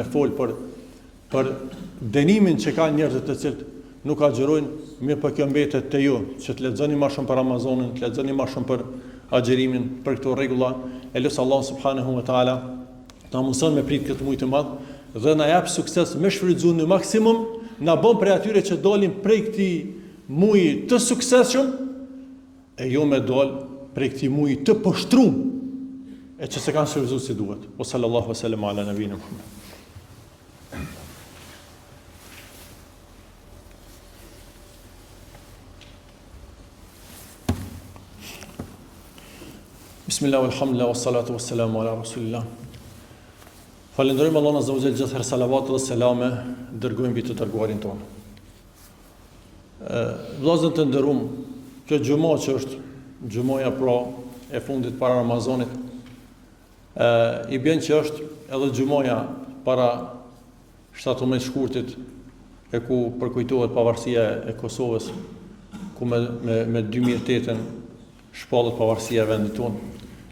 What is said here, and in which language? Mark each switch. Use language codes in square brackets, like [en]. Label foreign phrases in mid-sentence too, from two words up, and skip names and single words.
[sq] folë për denimin që ka njerëzit të cilët nuk agjerojnë, mirë për kjo mbetet të ju, që të lexoni ma shumë për Ramazanin, të lexoni ma shumë për agjerimin, për këto rregulla, e lutem Allah [ar] سبحانه وتعالى [sq] ta mëson me prit këtë muaj të madh dhe na jap sukses me shfrytzuar në maksimum, na bën prej atyre që dolin prej këtij muaji të suksesshëm, e jo me dal prej këtij muaji të poshtruar, e që se kanë shfrytzuar si duhet. [ar] و صلى الله وسلم على نبينا محمد. بسم الله، الحمد لله، والصلاة والسلام على رسول الله. [sq] Falenderojmë Allahun [ar] عز وجل, [sq] gjithëherë salavat dhe selame dërgojmë mbi të dërguarin tonë. Vëllezër të nderuam, kjo xhumo që është xhumoja pra e fundit para Ramazanit, i bën që është edhe xhumoja para 17 shkurtit, e ku përkujtohet pavarësia e Kosovës, ku me 2008 shpallet pavarësia e vendit tonë.